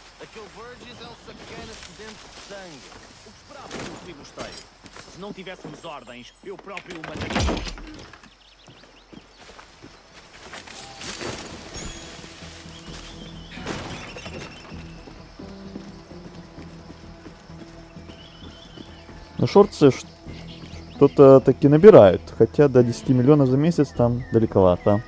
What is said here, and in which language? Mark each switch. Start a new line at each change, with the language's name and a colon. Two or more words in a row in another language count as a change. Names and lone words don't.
Portuguese: Aquele Burgess é um sacana sedento de sangue. O que esperava de um filibusteiro? Se não tivéssemos ordens, eu próprio o mataria.
Russian: Но шорты что-то таки набирают. Хотя до 10 миллионов за месяц там далековато.